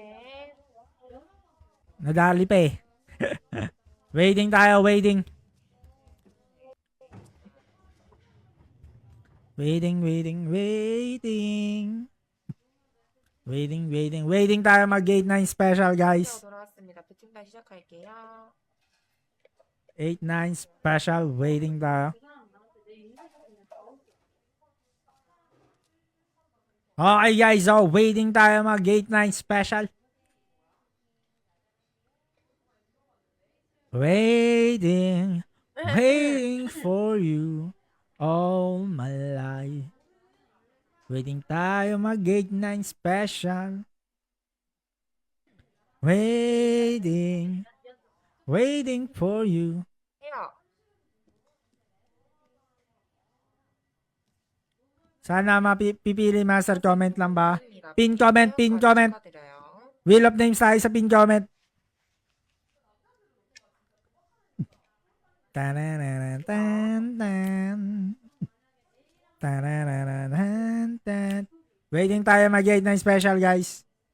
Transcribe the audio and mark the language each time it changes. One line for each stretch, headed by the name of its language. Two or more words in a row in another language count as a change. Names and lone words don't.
Filipino: Nadali pa eh. Waiting tayo. Waiting. Waiting tayo mag 8-9 special guys.
Korean: 돌아왔습니다. 배팅단 시작할게요.
Filipino: 8-9 special. Waiting tayo. Okay guys, so waiting tayo mag 8-9 special.
English: Waiting for you all my life.
Filipino: Waiting tayo mag 8-9 special.
English: Waiting for you.
Korean: 해요.
Filipino: Sana mapipili
English: master comment
Filipino: lang ba?
English: Pin comment. Wheel of names
Filipino: tayo sa
English: pin comment.
Filipino: Waiting tayo mag 8-9 special guys.